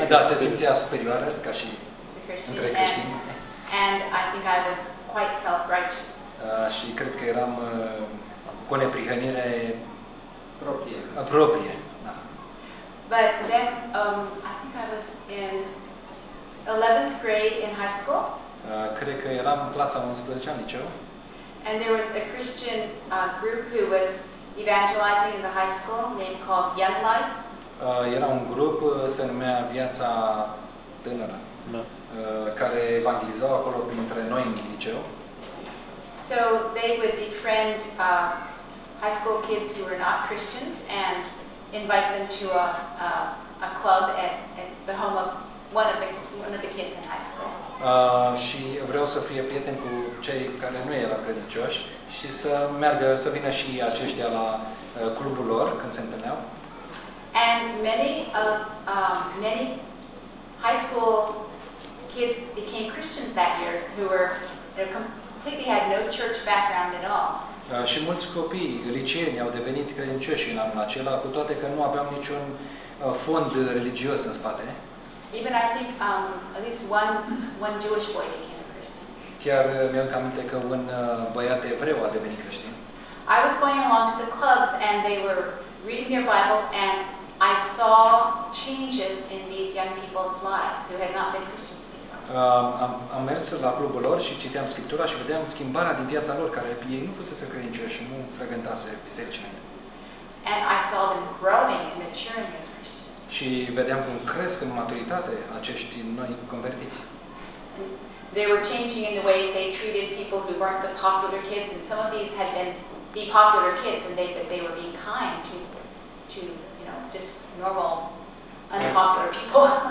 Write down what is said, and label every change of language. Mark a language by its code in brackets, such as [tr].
[ro] Se simțea superioară ca și între creștini. [en] And I think I was quite self-righteous. [ro] Și cred că eram cu neprihănire proprie. Da. [en] But then I think I was in 11th grade in high school. [ro] Cred că eram în clasa 11-a în liceu. [en] And there was a Christian group who was evangelizing in the high school named called Young Life. [ro] Era un grup se numea Viața Tânără. Care evangelizau acolo printre noi în liceu. [en] So they would befriend high school kids who were not Christians and invite them to a club at the home of one of the kids in high school. [ro] Și vreau să fie prieten cu cei care nu erau credincioși și să meargă, să vină și aceștia la clubul lor când se întâlneau. [en] And many of many high school kids became Christians that year who were completely had no church background at all. [ro] Și mulți copii liceeni au devenit credincioși în anul acela, cu toate că nu aveam niciun fond religios în spate. [en] Even I think at least one Jewish boy became a Christian. [ro] Chiar mi-am aminte că un băiat evreu a devenit creștin. [en] I was going along to the clubs and they were reading their Bibles and I saw changes in these young people's lives who had not been Christians before. [ro] Am mers la clubul lor și citeam Scriptura și vedeam schimbarea din viața lor care ei nu fusese credincioși și nu frecventase bisericile. [en] And I saw them growing and maturing as Christians. [ro] Și vedeam cum cresc în maturitate acești noi convertiți. [en] They were changing in the ways they treated people who weren't the popular kids, and some of these had been the popular kids, and they were being kind to you know, just normal, unpopular people.